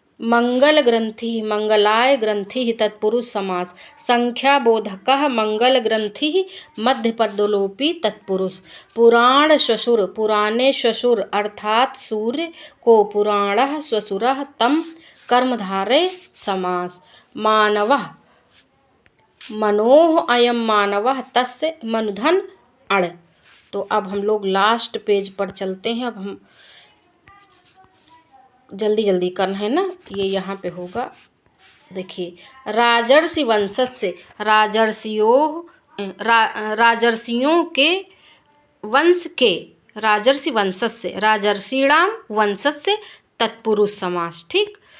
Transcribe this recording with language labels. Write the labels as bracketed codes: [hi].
[sa] मंगल ग्रंथि, मंगलाय ग्रंथि तत्पुरुष समास। संख्या बोधकः मंगल ग्रंथि मध्यपदलोपी तत्पुरुष। [hi] पुराण श्वशुर, पुराने श्वशुर अर्थात सूर्य को पुराणः श्वशुरः तम कर्मधारय समास। [sa] मानवः, मनोः अयम मानवः तस्य मनुधन अण। [hi] तो अब हम लोग लास्ट पेज पर चलते हैं। अब हम जल्दी जल्दी करना है ना, ये यहाँ पे होगा। देखिए, राजर्षि वंशस्य, राजर्षियों के वंश के, राजर्षि वंशस्य, राजर्षिणाम वंशस्य तत्पुरुष समास। ठीक।